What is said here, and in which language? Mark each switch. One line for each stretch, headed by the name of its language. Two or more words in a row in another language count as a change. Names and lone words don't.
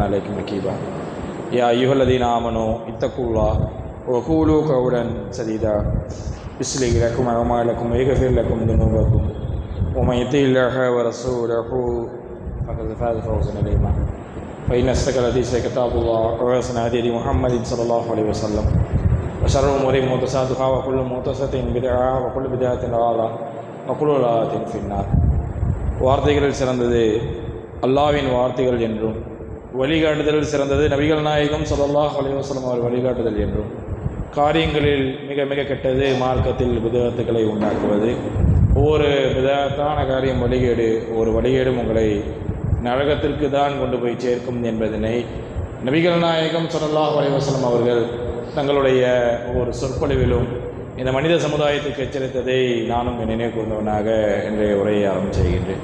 Arabic: عليكم رقيبا يا أيها الذين آمنوا اتقوا الله وقولوا قولا سديدا يصلح لكم أعمالكم ويغفر لكم ذنوبكم ومن يطع الله ورسوله فقد فاز فوزا عظيما فإن أصدق الحديث كتاب الله وأحسن الهدي محمد صلى الله عليه وسلم وشر الأمور محدثاتها وكل محدثة بدعة وكل بدعة ضلالة وكل ضلالة في النار.
Tamil: வார்த்தைகளில் சிறந்தது அல்லாஹ்வின் வார்த்தைகள் என்றும் வழிகாட்டுதலில் சிறந்தது நபிகள் நாயகம்
Arabic: صلى الله عليه وسلم
Tamil: அவர் வழிகாட்டுதல் என்றும் காரியங்களில் மிக மிக கெட்டது மார்க்கத்தில் பிதஅத்துகளை உண்டாக்குவது. ஒவ்வொரு பிதஅத்தான காரியம் வழிகேடு, ஒரு வழிகேடும் உங்களை நரகத்திற்கு தான் கொண்டு போய் சேர்க்கும் என்பதனை நபிகள் நாயகம்
Arabic: صلى الله عليه وسلم
Tamil: அவர்கள் தங்களுடைய ஒவ்வொரு சொற்பொழிவிலும் இந்த மனித சமுதாயத்துக்கு எச்சரித்ததை நானும் நினைவு கூர்ந்தவனாக இன்றைய உரையை ஆரம்பம் செய்கின்றேன்.